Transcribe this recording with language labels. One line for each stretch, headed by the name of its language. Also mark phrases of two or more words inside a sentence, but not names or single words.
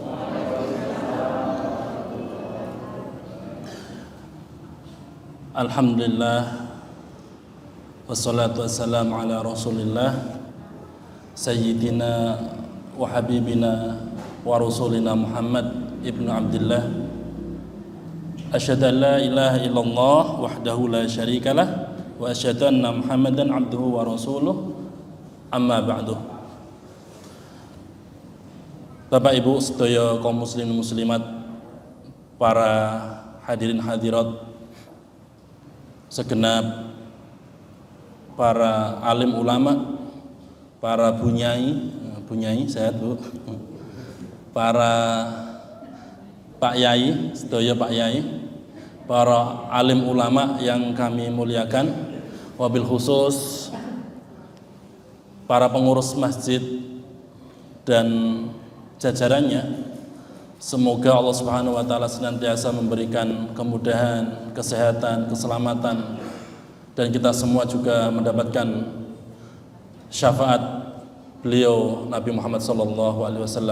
Arabic: الحمد لله والصلاة والسلام على رسول الله سيدنا وحبيبنا ورسولنا محمد ابن عبد الله. أشهد أن لا إله إلا الله وحده لا شريك له وأشهد أن محمدا عبده ورسوله. أما بعد.
Indonesian: Bapak Ibu sedaya kaum muslimin muslimat, para hadirin hadirat segenap, para alim ulama, para bunyai sehat Bu, para Pak Yai, sedaya Pak Yai, para alim ulama yang kami muliakan, wabil khusus para pengurus masjid dan jajarannya. Semoga Allah
Arabic: سبحانه وتعالى
Indonesian: senantiasa memberikan kemudahan, kesehatan, keselamatan, dan kita semua juga mendapatkan syafaat beliau Nabi Muhammad SAW.